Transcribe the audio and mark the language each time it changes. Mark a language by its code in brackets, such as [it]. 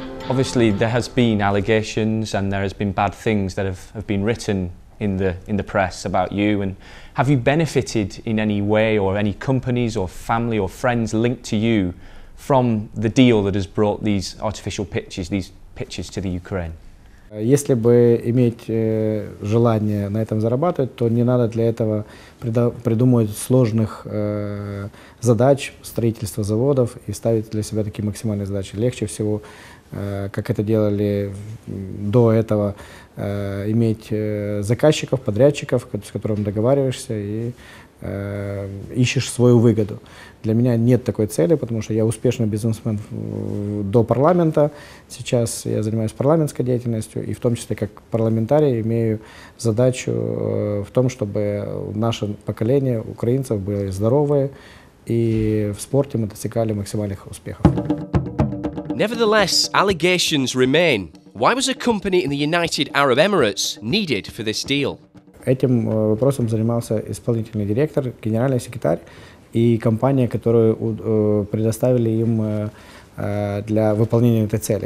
[en] Obviously there has been allegations and there has been bad things that have been written in the press about you, and have you benefited in any way, or any companies or family or friends linked to you from the deal that has brought these artificial pitches, these pitches to the Ukraine? [ru] Если бы иметь желание на этом зарабатывать, то не надо для этого придумывать сложных задач, строительства заводов и ставить для себя такие максимальные задачи. Легче всего, как это делали до этого, иметь заказчиков, подрядчиков, с которыми договариваешься и ищешь свою выгоду. Для меня нет такой цели, потому что я успешный бизнесмен до парламента. Сейчас я занимаюсь парламентской деятельностью, и в том числе как парламентарий имею задачу в том, чтобы наше поколение украинцев было здоровые, и в спорте мы достигали максимальных успехов. [en] Nevertheless, allegations remain. Why was a company in the United Arab Emirates needed for this deal? [ru] Этим вопросом занимался исполнительный директор, генеральный секретарь и компания, которую предоставили им для выполнения этой цели.